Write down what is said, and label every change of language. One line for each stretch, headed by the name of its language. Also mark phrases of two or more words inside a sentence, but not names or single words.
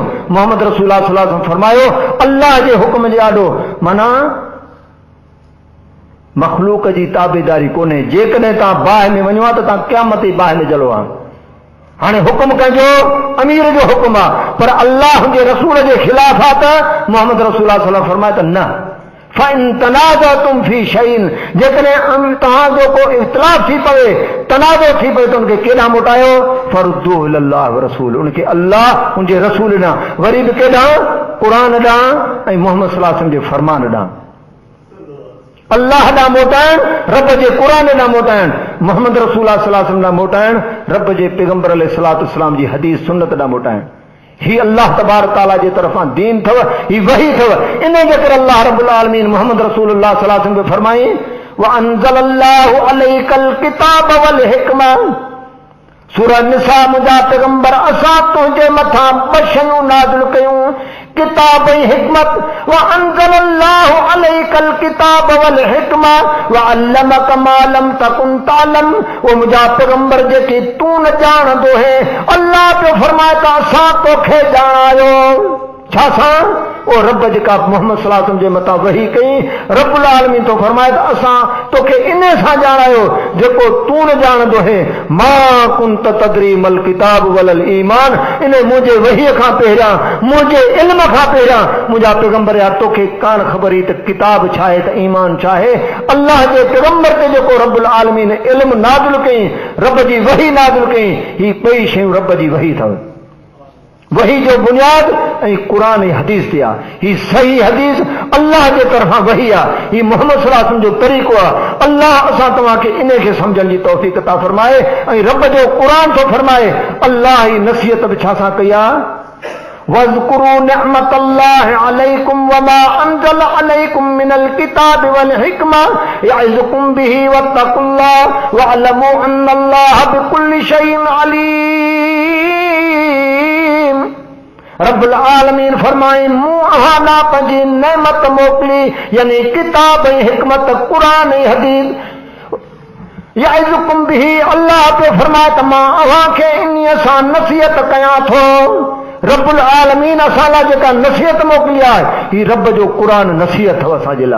Sindhi: मोहम्मद
Arabic: رسول الله صلى الله عليه وسلم
Sindhi: फरमायो अल्लाह जे हुकुम जे आॾो माना मखलूक जी ताबेदारी कोन्हे। जेकॾहिं तव्हां बाहि में वञो आहे त तव्हां क़यामत जी बाहि में जलो आहे। हाणे हुकुम कंहिंजो? अमीर जो हुकुम आहे, पर अल्लाह जे रसूल जे ख़िलाफ़ आहे त मोहम्मद
Arabic: رسول الله صلى الله عليه وسلم
Sindhi: फरमाए त न
Arabic: فإن تنازعتم في شيء,
Sindhi: जेकॾहिं तव्हांजो को इख़्तिलाफ़ थी पवे, तनाज़ो थी पवे त उनखे केॾांहुं मोटायो?
Arabic: فردوه إلى الله والرسول,
Sindhi: उनखे अल्लाह उनजे रसूल ॾांहुं, वरी बि केॾांहुं? क़ुरान ॾांहुं ऐं मोहम्मद
Arabic: صلى الله عليه وسلم
Sindhi: जे फरमान ॾांहुं। अल्लाह ॾांहुं मोटाइण, रब जे क़ुरान ॾांहुं मोटाइण, मोहम्मद
Arabic: رسول الله صلى الله عليه وسلم
Sindhi: ॾांहुं मोटाइण, रब जे पैगंबर
Arabic: عليه الصلاة والسلام
Sindhi: जी हदीस सुन्नत ॾांहुं मोटाइण। ही अल्लाह
Arabic: تبارك تعالى
Sindhi: जे तरफ़ां दीन अथव, ही वही अथव। इन जे करे अल्लाह
Arabic: رب العالمين
Sindhi: मोहम्मद
Arabic: رسول الله صلى الله عليه وسلم
Sindhi: खे फरमाई
Arabic: وأنزل الله عليك الكتاب والحكمة.
Sindhi: सूरह निसा, मुंहिंजा पैगंबर असां तुंहिंजे मथां ॿ शयूं नाज़िल कयूं, किताब ऐं हिकमत।
Arabic: وأنزل الله عليك الكتاب والحكمة وعلمك ما لم تكن تعلم.
Sindhi: वो मुंहिंजा पैगंबर जेके तूं न ॼाणंदो है, अल्लाह पियो फरमाए त असां तोखे ॼाणायो। छा सां? ओ रब जेका मोहम्मद
Arabic: صلى الله عليه وسلم
Sindhi: जे मथां वही कई,
Arabic: رب العالمين
Sindhi: तो फरमाए त असां तोखे इन सां ॼाणायो जेको तूं न ॼाणंदो है।
Arabic: ما كنت تدري ما الكتاب ولا الإيمان,
Sindhi: इन मुंहिंजे वहीअ खां पहिरियां, मुंहिंजे इल्म खां पहिरियां मुंहिंजा पैगंबर या तोखे कान ख़बर हुई त किताब छा आहे, त ईमान छा आहे। अल्लाह जे पैगंबर ते जेको
Arabic: رب العالمين
Sindhi: इल्म नाज़िल कई, रब जी वही नाज़िल कई, ही ॿई शयूं रब जी वही अथव। वही जो बुनियाद ऐं क़ुरान ऐं हदीस ते आहे। ही सही हदीस अल्लाह जे तरफ़ां वही आहे। ही मोहम्मद
Arabic: صلى الله عليه وسلم
Sindhi: जो तरीक़ो आहे। अल्लाह असां तव्हांखे इन खे सम्झण जी तौफ़ीक़ अता फरमाए ऐं रब जो क़ुरान थो फरमाए। अल्लाह जी नसीहत बि छा सां कई आहे?
Arabic: واذكروا نعمة الله عليكم وما أنزل عليكم من الكتاب والحكمة يعظكم به واتقوا الله واعلموا أن الله بكل شيء عليم. رب العالمين
Sindhi: फरमाए मूं अहाना पंहिंजी नेमत मोकिली यानी किताब ऐं हिकमत क़ुरान ऐं हदीस
Arabic: يعظكم به
Sindhi: अल्लाह पे फरमाए त मां अव्हांखे इन्हीअ सां नसीहत कयां थो।
Arabic: رب العالمين
Sindhi: असां लाइ जेका नसीहत मोकिली आहे ही रब जो क़ुरान नसीहत अथव असांजे लाइ।